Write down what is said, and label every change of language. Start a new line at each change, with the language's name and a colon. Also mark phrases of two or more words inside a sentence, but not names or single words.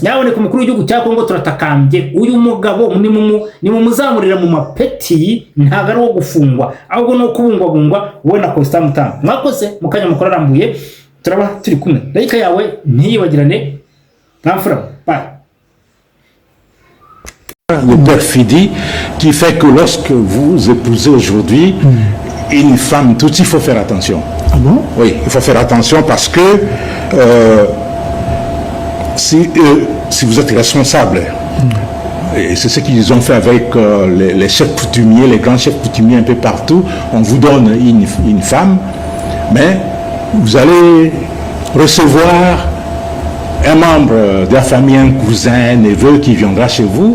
Kinyarwanda: Nyabone ku mukuru w'igihugu cya Kongo turatakambye uyu mugabo ni mu muzamurira mu mapeti ntago ari wo gufungwa ahubwo no kubungwabungwa wowe na Costa Mutambo. Mwakoze mukanya mukora arambuye turaba turi kumwe. Like yawe ntiyibagirane ntamfura. Bye.
French: Le perfidie qui fait que lorsque vous épousez aujourd'hui une femme tutsi, il faut faire attention. Ah bon? Oui, il faut faire attention parce que si vous êtes responsable, et c'est ce qu'ils ont fait avec les chefs coutumiers, les grands chefs coutumiers un peu partout, on vous donne une femme, mais vous allez recevoir un membre de la famille, un cousin, un neveu qui viendra chez vous.